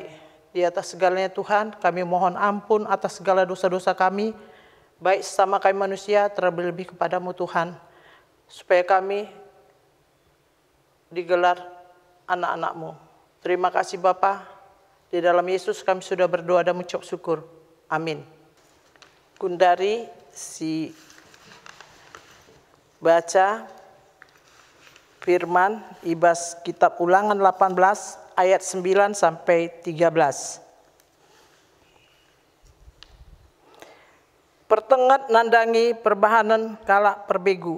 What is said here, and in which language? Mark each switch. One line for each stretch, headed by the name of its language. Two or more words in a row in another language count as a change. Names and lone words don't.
Indonesian: Di atas segalanya Tuhan, kami mohon ampun atas segala dosa-dosa kami, baik sesama kami manusia, terlebih-lebih kepadamu Tuhan, supaya kami digelar anak-anak-Mu. Terima kasih Bapa, di dalam Yesus kami sudah berdoa dan mengucap syukur. Amin.
Batak Karo: Gundari si baca firman ibas kitab Ulangan 18 ayat 9 sampai 13. Pertengat nandangi perbahanan kalak perbegu.